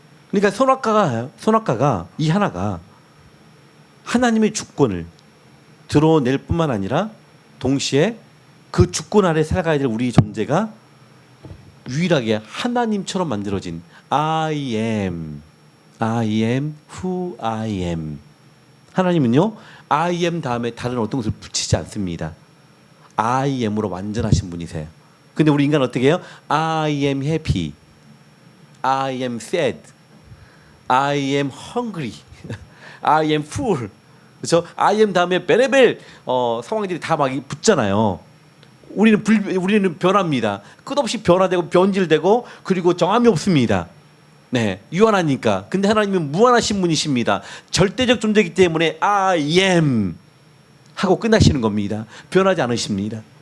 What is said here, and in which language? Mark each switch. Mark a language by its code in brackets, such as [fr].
[ko] 그러니까 선악과가 이 하나가 하나님의 주권을 드러낼 뿐만 아니라 동시에 그 주권 아래 살아가야 될 우리 존재가 유일하게 하나님처럼 만들어진 [en] I am who I am. [ko] 하나님은요 I am 다음에 다른 어떤 것을 붙이지 않습니다. I am으로 완전하신 분이세요. 근데 우리 인간은 어떻게 해요? [en] I am happy, I am sad, I am hungry, I am full. [ko] 그렇죠? I am 다음에 베레벨 상황들이 다 막 붙잖아요. 우리는 변합니다. 끝없이 변화되고 변질되고 그리고 정함이 없습니다. 네, 유한하니까. 근데 하나님은 무한하신 분이십니다. 절대적 존재이기 때문에 I am 하고 끝나시는 겁니다. 변하지 않으십니다.